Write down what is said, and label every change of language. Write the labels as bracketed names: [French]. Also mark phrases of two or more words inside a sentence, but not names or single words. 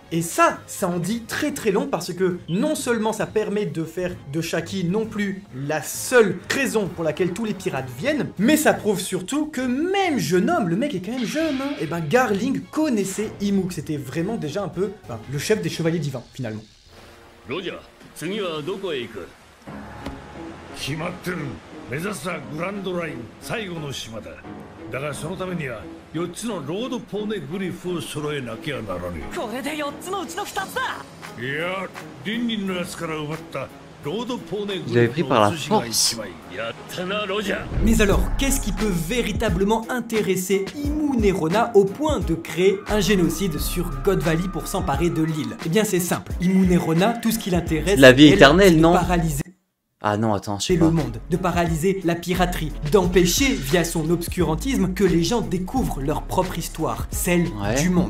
[French] Et ça en dit très très long parce que non seulement ça permet de faire de Shaki non plus la seule raison pour laquelle tous les pirates viennent, mais ça prouve surtout que même jeune homme, le mec est quand même jeune, hein, et ben Garling connaissait Imu, que c'était vraiment déjà un peu le chef des chevaliers divins finalement. Roger, [Japanese] 次はどこへ行く？決まってる。目指すはグランドライン最後の島だ。だがそのためには4つのロードポーネグリフを揃えなきゃならねこれで4つのうちの2つだ。え。いや、リンリンのやつから奪ったロードポーネグ [French] Je l'avais [Japanese] リ [French] pris [Japanese] フ [French] par [Japanese] の [French] la [Japanese] 寿司が [French] force. [Japanese] 1枚。やったな、ロジャー。 [French] Mais alors, qu'est-ce qui peut véritablement intéresser Imu Nerona au point de créer un génocide sur God Valley pour s'emparer de l'île? Eh bien c'est simple, Imu Nerona, tout ce qui l'intéresse, La vie elle, éternelle, c'est de non? paralyser Ah non attends je sais le pas. monde, de paralyser la piraterie, d'empêcher via son obscurantisme que les gens découvrent leur propre histoire, celle du monde.